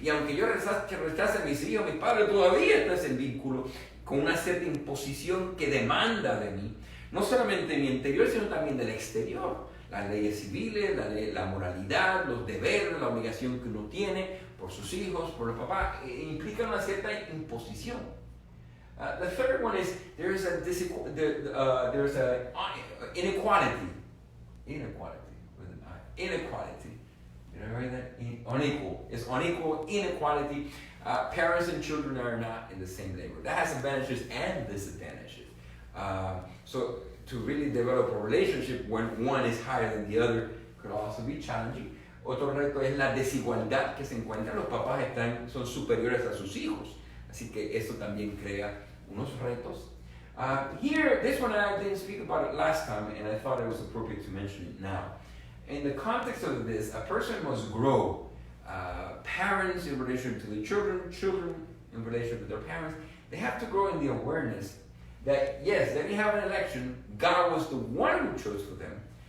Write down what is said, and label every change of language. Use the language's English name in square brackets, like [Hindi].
[Spanish] Y aunque yo rechace a mis hijos, a mis padres, todavía está ese vínculo con una cierta imposición que demanda de mí, no solamente en mi interior, sino también del exterior. Las leyes civiles, la moralidad, los deberes, la obligación que uno tiene por sus hijos, por los papás, implican una cierta imposición. [English] The third one is there's a inequality. Inequality. You know, right? That unequal. It's unequal inequality. Parents and children are not in the same level. That has advantages and disadvantages. So to really develop a relationship when one is higher than the other could also be challenging. [Spanish] Otro reto es la desigualdad que se encuentra. Los papás son superiores a sus hijos. Así que eso también crea unos retos. [English] Here, this one I didn't speak about it last time, and I thought it was appropriate to mention it now. In the context of this, a person must grow parents in relation to the children, children in relation to their parents, they have to grow in the awareness that yes, they didn't have an election, God was the one who chose for them.